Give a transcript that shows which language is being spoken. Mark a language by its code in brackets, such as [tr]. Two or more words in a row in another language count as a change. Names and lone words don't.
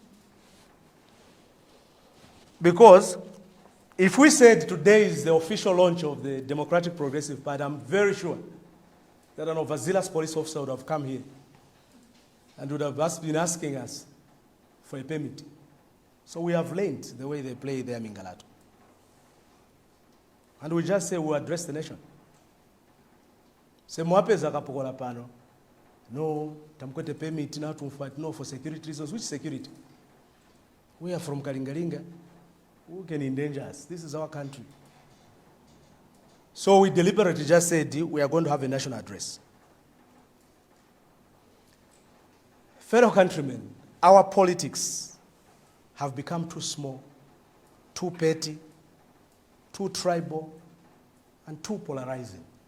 [en] Because if we said today is the official launch of the Democratic Progressive Party, I'm very sure that an overzealous police officer would have come here and would have been asking us for a permit. So we have learned the way they play their Mingalato. And we just say we address the nation. [bem] Se mwapeza kapokola pano. No, tamkwete [en] permit now to fight. No, for security reasons. Which security? We are from Kalingalinga. Who can endanger us? This is our country. So we deliberately just said we are going to have a national address. Fellow countrymen, our politics have become too small, too petty, too tribal, and too polarizing.